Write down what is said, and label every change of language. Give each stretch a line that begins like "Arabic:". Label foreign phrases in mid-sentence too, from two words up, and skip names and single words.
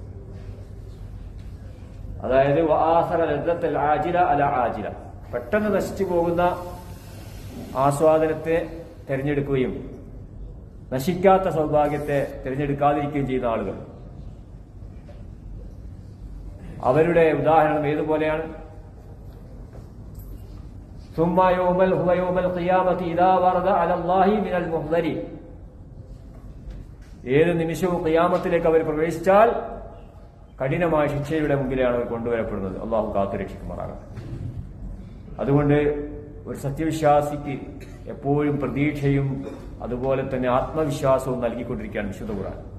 Malayalam: അതായത്
Arabic: وآثر لذة العاجلة على العاجلة,
Malayalam: പെട്ടെന്ന് നശിച്ചു പോകുന്ന ആസ്വാദനത്തെ തിരഞ്ഞെടുക്കുകയും നശിക്കാത്ത സൗഭാഗ്യത്തെ തിരഞ്ഞെടുക്കാതിരിക്കുകയും ചെയ്യുന്ന ആളുകൾ, അവരുടെ ഉദാഹരണം ഏതുപോലെയാണ്?
Arabic: ثم هو يوم القيامة إذا ورد على الله من المحضرين.
Malayalam: ഏത് നിമിഷവും ഖിയാമത്തിലേക്ക് അവർ പ്രവേശിച്ചാൽ കഠിനമായ ശിക്ഷയുടെ മുമ്പിലാണ് അവർ കൊണ്ടുവരപ്പെടുന്നത്. അള്ളാഹു കാത്തുരക്ഷിക്കുമാറാകട്ടെ. അതുകൊണ്ട് ഒരു സത്യവിശ്വാസിക്ക് എപ്പോഴും പ്രതീക്ഷയും അതുപോലെ തന്നെ ആത്മവിശ്വാസവും നൽകിക്കൊണ്ടിരിക്കുകയാണ് വിശുദ്ധ ഖുർആൻ.